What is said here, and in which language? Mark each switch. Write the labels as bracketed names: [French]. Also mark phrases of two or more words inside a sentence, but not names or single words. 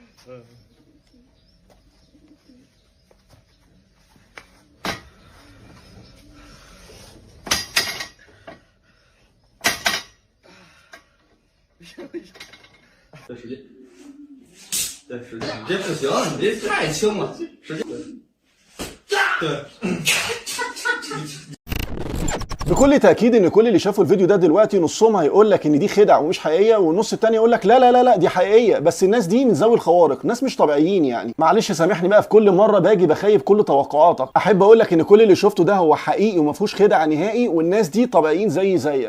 [Chinese] 对，使劲。对，使劲。你这不行，你这太轻了，使劲。对。 [Arabic] بكل تأكيد ان كل اللي شافوا الفيديو ده دلوقتي نصهم هيقول لك ان دي خدع ومش حقيقية، والنص التاني يقول لك لا لا لا لا دي حقيقية. بس الناس دي من ذوي الخوارق، ناس مش طبيعيين يعني. معلش سامحني بقى في كل مرة باجي بخيب كل توقعاتك. احب اقول لك ان كل اللي شفته ده هو حقيقي وما فيهوش خدع نهائي، والناس دي طبيعيين زيك.